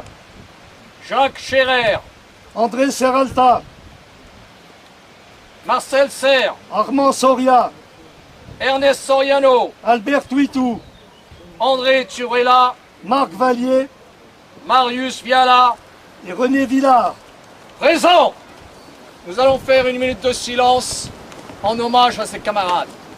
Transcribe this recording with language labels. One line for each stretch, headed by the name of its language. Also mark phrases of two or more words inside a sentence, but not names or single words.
French: Jacques Scherer, André Serralta, Marcel Serre, Armand Soria, Ernest Soriano, Albert Tuitou, André Turella, Marc Vallier Marius Viala, et René Villard. présent. Nous allons faire une minute de silence en hommage à ses camarades.